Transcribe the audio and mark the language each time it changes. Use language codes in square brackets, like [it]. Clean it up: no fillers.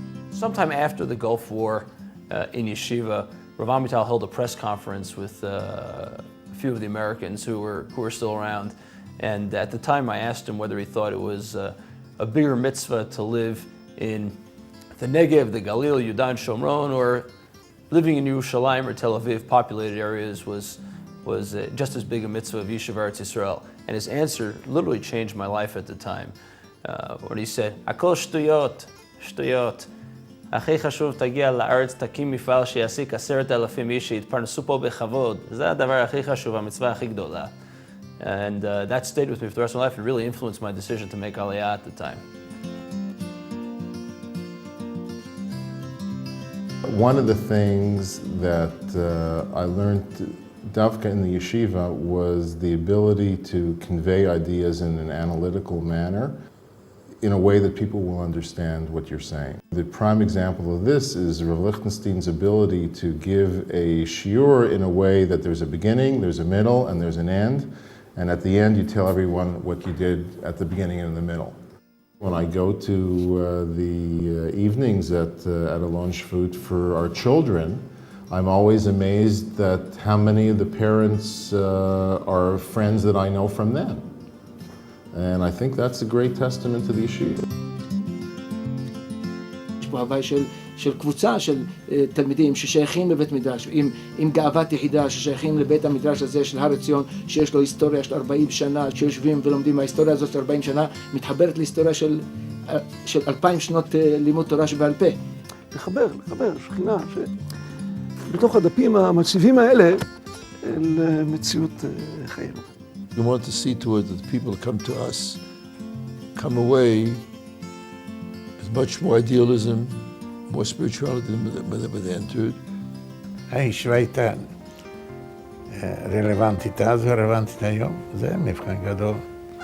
[en] Sometime after the Gulf War in yeshiva, Rav Amital held a press conference with a few of the Americans who were still around, and at the time I asked him whether he thought it was a bigger mitzvah to live in the Negev, the Galil, Yudan, Shomron, or living in Yerushalayim or Tel Aviv, populated areas, was just as big a mitzvah of Yeshiva Har Etzion. And his answer literally changed my life at the time, when he said, [he] "Hakol shtuyot, shtuyot. הכי חשוב תגיע לארץ, תקים מפעל שיעסיק 10,000 איש שיתפרנסו פה בכבוד. זה הדבר הכי חשוב, המצווה הכי גדולה." [en] And that stayed with me for the rest of my life and really influenced my decision to make Aliyah at the time. One of the things that I learned Davka in the yeshiva was the ability to convey ideas in an analytical manner, in a way that people will understand what you're saying. The prime example of this is Rav Lichtenstein's ability to give a shiur in a way that there's a beginning, there's a middle, and there's an end, and at the end you tell everyone what you did at the beginning and the middle. When I go to the evenings at Alon Shvut for our children, I'm always amazed that how many of the parents are friends that I know from them. And I think that's a great testament to the yeshiva. [he] יש פה הווי של קבוצה של תלמידים ששייכים לבית מדרש, עם גאוות יחידה ששייכים לבית המדרש הזה של הר עציון, שיש לו היסטוריה של 40 שנה, שיושבים ולומדים. ההיסטוריה הזאת של 40 שנה מתחברת להיסטוריה של 2000 שנות לימוד תורה שבעל פה. לחבר שכינה שבתוך הדפים המציבים האלה אל מציאות חיינו. [en] We want to see to it that people come to us, come away with much more idealism, more spirituality than they entered. [he] הישיבה הייתה רלוונטית אז ורלוונטית היום, זה מבחן גדול.